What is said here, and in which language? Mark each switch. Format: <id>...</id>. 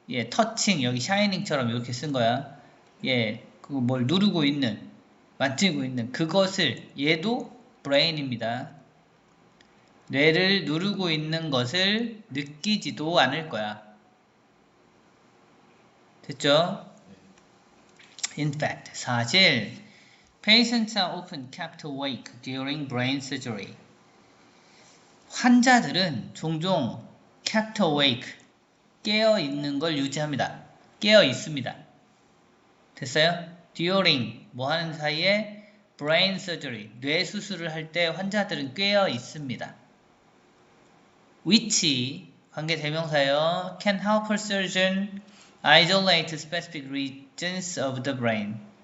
<ko>touching 여기 shining처럼 이렇게 쓴 거야. 그거 뭘 누르고 있는 만지고 있는 그것을 얘도 brain입니다. 뇌를 누르고 있는 것을 느끼지도 않을 거야. 됐죠?</ko> <en>In fact, 사실 patients are often kept awake during brain surgery.</en> <ko>환자들은 종종</ko> <en>kept awake,</en> <ko>깨어 있는 걸 유지합니다. 깨어 있습니다. 됐어요? During, 뭐 하는 사이에? brain surgery, 뇌 수술을 할 때 환자들은 깨어 있습니다. which, 관계 대명사요.</ko> <en>can help a surgeon isolate specific regions of the brain.</en>